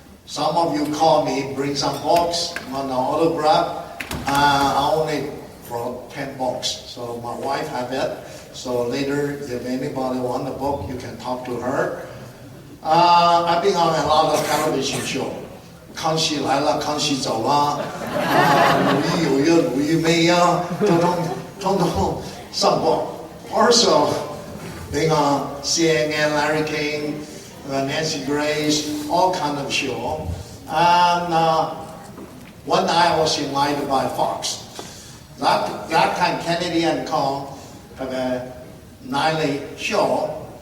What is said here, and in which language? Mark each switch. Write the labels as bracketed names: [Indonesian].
[English] Some of you call me, bring some books on the autograph. I only brought 10 books, so my wife have it. So later, if anybody want the book, you can talk to her. I've been on a lot of television shows. [Chinese] 康熙来了，康熙走了，鲁豫有约，鲁豫没约，通上过。 [English] Also, being on CNN, Larry King, Nancy Grace, all kind of show. And one night I was invited by Fox. That time Kennedy and Kong have a nightly show.